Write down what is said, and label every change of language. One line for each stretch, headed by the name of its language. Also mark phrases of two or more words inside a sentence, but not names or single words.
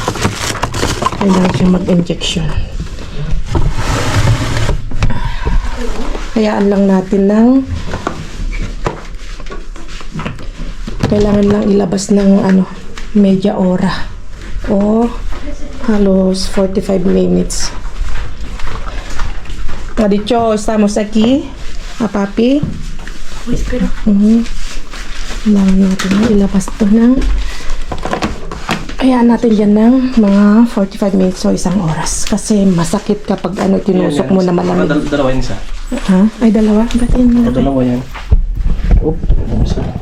Filipino: Kailangan siya mag-injection. Hayaan lang natin ng kailangan lang ilabas ng
Spanish: media ora
Filipino: o halos 45 minutes.
Spanish: Dicho, estamos aquí, papi. Espera.
Filipino: Kailangan natin ilabas to ng hayaan natin dyan ng mga 45 minutes o 1 oras kasi masakit kapag tinusok mo na malamig. Dalawa yun isa. Ha? Ay, dalawa? Ba't yun? Dalawa yan. Isa.